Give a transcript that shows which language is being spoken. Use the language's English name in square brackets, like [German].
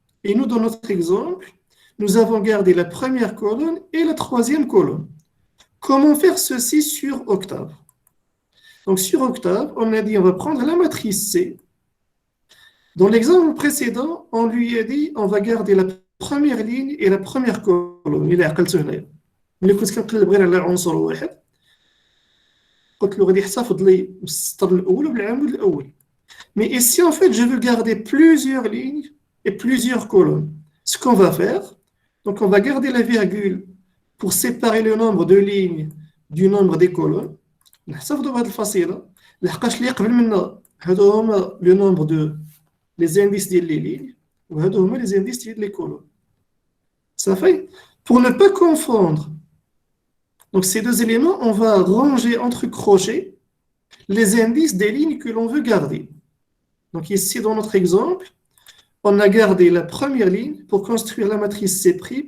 [French] Et nous, dans notre exemple, nous avons gardé la première colonne et la troisième colonne. Comment faire ceci sur Octave? Donc sur Octave, on a dit on va prendre la matrice C. Dans l'exemple précédent, on lui a dit on va garder la première ligne et la première colonne. Il a [Arabic] عقلته ملي كنت كنقلب غير على عنصر واحد قلت له غادي يحتفظ لي بالسطر الاول وبالعمود الاول. [French] Mais ici en fait, je veux garder plusieurs lignes et plusieurs colonnes. Ce qu'on va faire, donc on va garder la virgule pour séparer le nombre de lignes du nombre des colonnes. [Arabic] نحسبوا بهذه الفصيلة لحقاش اللي قبل منا هادو هما [French] le nombre de les indices [Arabic] ديال [French] les lignes [Arabic] وهادو هما [French] les indices [Arabic] ديال [French] les colonnes. Ça fait pour ne pas confondre. Donc ces deux éléments, on va ranger entre crochets les indices des lignes que l'on veut garder. Donc ici dans notre exemple, on a gardé la première ligne pour construire la matrice C'.